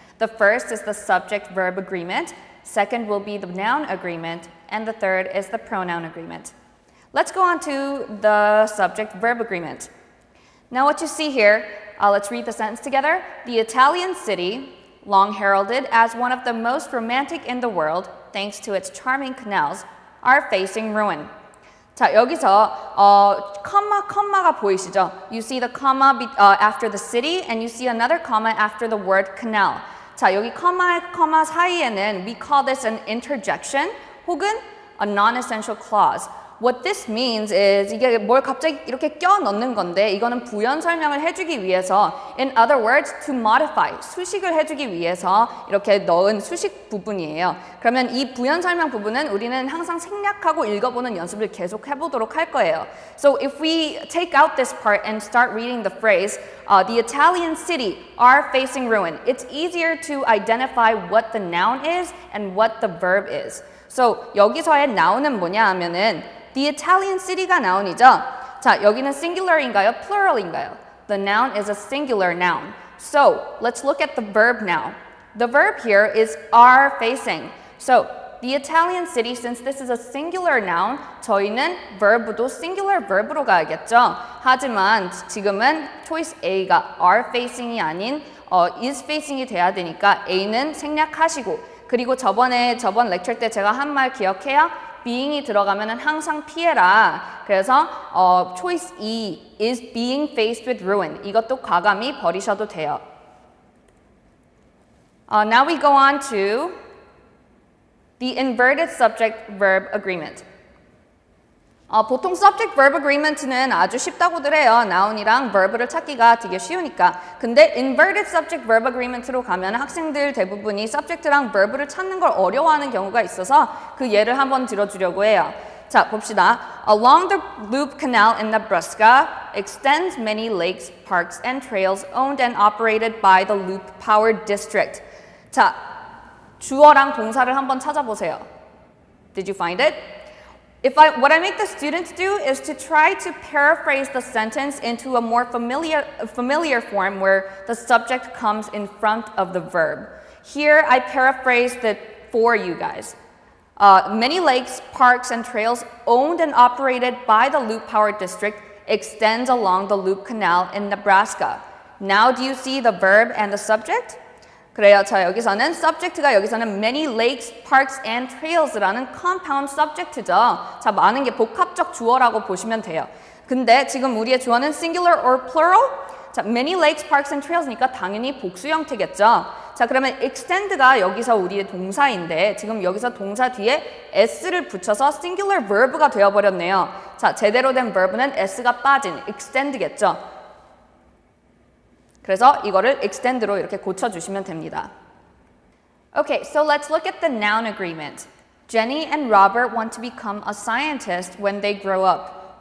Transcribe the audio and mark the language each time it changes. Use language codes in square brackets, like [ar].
[en] The first is the subject-verb agreement, second will be the noun agreement, and the third is the pronoun agreement. Let's go on to the subject-verb agreement. Now what you see here, let's read the sentence together. The Italian city, long heralded as one of the most romantic in the world, thanks to its charming canals, are facing ruin. [ko] 자, 여기서 comma가 보이시죠? [en] You see the comma after the city, and you see another comma after the word canal. [ko] 자, 여기 comma 사이에는 [en] we call this an interjection [ko] 혹은 [en] a non-essential clause. What this means is [ko] 이게 뭘 갑자기 이렇게 껴 넣는 건데 이거는 부연 설명을 해주기 위해서, [en] in other words, to modify, [ko] 수식을 해주기 위해서 이렇게 넣은 수식 부분이에요. 그러면 이 부연 설명 부분은 우리는 항상 생략하고 읽어보는 연습을 계속 해보도록 할 거예요. [en] So if we take out this part and start reading the phrase, the Italian city are facing ruin, it's easier to identify what the noun is and what the verb is. [ko] So 여기서의 noun은 뭐냐 하면은 [en] the Italian city [ko] 가 noun이죠. 자, 여기는 singular인가요? plural인가요? [en] The noun is a singular noun. So, let's look at the verb now. The verb here is are facing. So, the Italian city, since this is a singular noun, [ko] 저희는 verb도 singular verb로 가야겠죠. 하지만 지금은 choice A가 are facing이 아닌 is facing이 돼야 되니까 A는 생략하시고, 그리고 저번 lecture 때 제가 한 말 기억해요? being이 들어가면 항상 피해라. [en] 그래서 choice E is being faced with ruin. [ko] 이것도 과감히 버리셔도 돼요. [en] Now we go on to the inverted subject-verb agreement. [ko] 보통 subject-verb agreement는 아주 쉽다고들 해요. noun이랑 verb를 찾기가 되게 쉬우니까. 근데 inverted subject-verb agreement로 가면 학생들 대부분이 subject랑 verb를 찾는 걸 어려워하는 경우가 있어서 그 예를 한번 들어주려고 해요. 자, 봅시다. [en] Along the Loop Canal in Nebraska extends many lakes, parks, and trails owned and operated by the Loop Power District. [ko] 자, 주어랑 동사를 한번 찾아보세요. [en] Did you find it? What I make the students do is to try to paraphrase the sentence into a more familiar form where the subject comes in front of the verb. Here, I paraphrased it for you guys. Many lakes, parks, and trails owned and operated by the Loop Power District extends along the Loop Canal in Nebraska. Now do you see the verb and the subject? [ko] 그래요. 자, 여기서는 subject가 여기서는 [en] many lakes, parks, and trails [ko] 라는 compound subject죠. 자, 많은 게 복합적 주어라고 보시면 돼요. 근데 지금 우리의 주어는 [en] singular or plural? [ko] 자, [en] many lakes, parks, and trails [ko] 니까 당연히 복수 형태겠죠. 자, 그러면 extend가 여기서 우리의 동사인데 지금 여기서 동사 뒤에 s를 붙여서 singular verb가 되어버렸네요. 자, 제대로 된 verb는 s가 빠진 extend겠죠. 그래서 이거를 extend로 이렇게 고쳐주시면 됩니다. [en] Okay, so let's look at the noun agreement. Jenny and Robert want to become a scientist when they grow up.